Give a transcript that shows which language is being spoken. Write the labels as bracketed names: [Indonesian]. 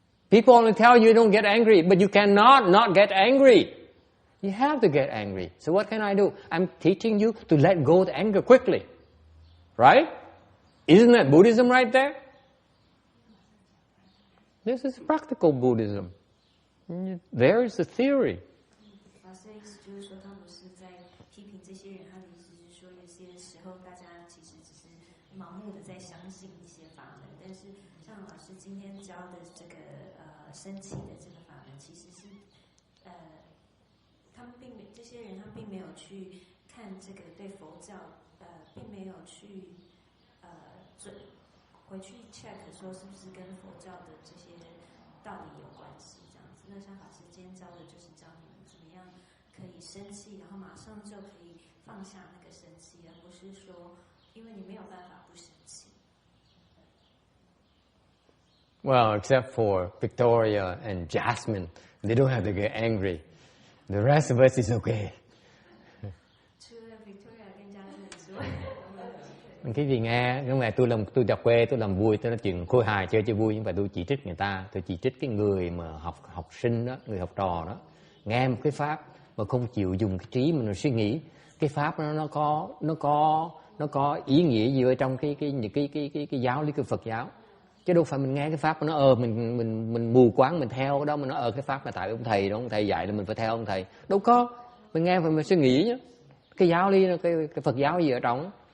[English] People only tell you don't get angry, but you cannot not get angry. You have to get angry. So what can I do? I'm teaching you to let go of the anger quickly. Right? Isn't that Buddhism right there? This is practical Buddhism. There is the theory. [Chinese] 法师的意思就是说，他不是在批评这些人，他的意思是说，有些时候大家其实只是盲目的在相信一些法门，但是像老师今天教的这个生气的这个法门，其实是他他们这些人他们并没有去看这个对佛教并没有去回去 check 说是不是跟佛教的这些道理有关系这样子。那像法师今天教的就是教你们怎么样可以生气，然后马上就可以放下那个生气，而不是说因为你没有办法不生气。 [English] Well, except for Victoria and Jasmine, they don't have to get angry. The rest of us is okay. [Chinese] 除了 Victoria 跟 Jasmine 之外， [Vietnamese] Cái gì nghe, nhưng mà tôi đọc quê, tôi làm vui, tôi nói chuyện khôi hài chơi cho vui, nhưng mà tôi chỉ trích người ta, tôi chỉ trích cái người mà học sinh đó, người học trò đó, nghe một cái pháp mà không chịu dùng cái trí mình suy nghĩ, cái pháp nó có ý nghĩa gì ở trong cái giáo lý của Phật giáo, chứ đâu phải mình nghe cái pháp mà nó mình mù quáng mình theo cái đó, mình nói cái pháp là tại ông thầy đó, ông thầy dạy là mình phải theo ông thầy, đâu có, mình nghe phải mình suy nghĩ nhé, cái giáo lý cái Phật giáo gì ở trong.